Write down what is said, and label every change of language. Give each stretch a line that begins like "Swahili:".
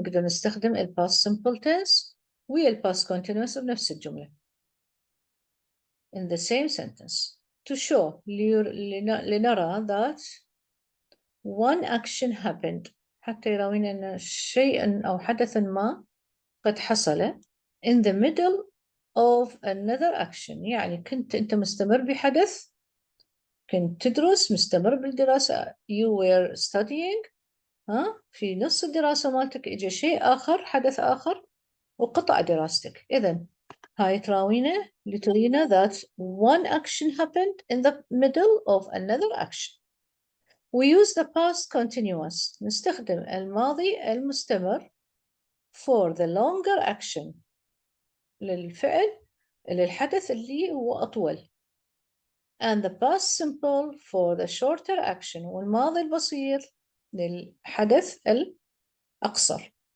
Arabic: نقدر نستخدم ال past simple tense وال past continuous بنفس الجملة
English: in the same sentence
Arabic: to show لنرى
English: that one action happened
Arabic: حتى يراوينا أن شيء أو حدث ما قد حصل
English: in the middle of another action.
Arabic: يعني كنت أنت مستمر بحدث، كنت تدرس، مستمر بالدراسة،
English: you were studying،
Arabic: في نص الدراسة مالتك إجا شيء آخر، حدث آخر وقطع دراستك. إذن هاي تراوينا لترينا
English: that one action happened in the middle of another action. We use the past continuous.
Arabic: نستخدم الماضي المستمر
English: for the longer action
Arabic: للفعل للحدث اللي هو أطول.
English: And the past simple for the shorter action.
Arabic: والماضي البصير للحدث الأقصر.